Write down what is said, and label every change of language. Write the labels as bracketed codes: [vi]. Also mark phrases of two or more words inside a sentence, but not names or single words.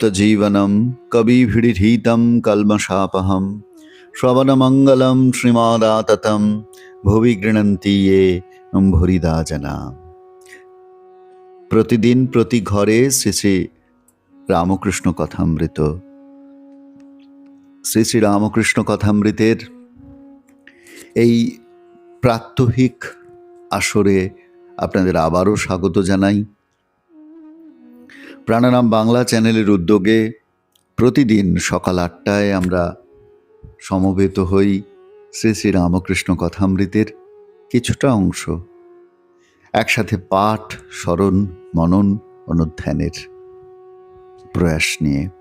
[sa] जीवनं कविभिरीहितं कल्मषापहं श्रवणमंगलं श्रीमदाततं भुवि गृह्णन्ति ये भूरिदा जना। [bn] প্রতিদিন প্রতি ঘরে শ্রী শ্রী রামকৃষ্ণ কথামৃত। শ্রী শ্রী রামকৃষ্ণ কথামৃতের এই প্রাত্যহিক আসরে আপনাদের আবারও স্বাগত জানাই। প্রাণারাম বাংলা চ্যানেলের উদ্যোগে প্রতিদিন সকাল ৮টায় আমরা সমবেত হই শ্রী শ্রী রামকৃষ্ণ কথামৃতের কিছুটা অংশ একসাথে পাঠ, স্মরণ, মনন, অনুধ্যানের প্রয়াস নিয়ে।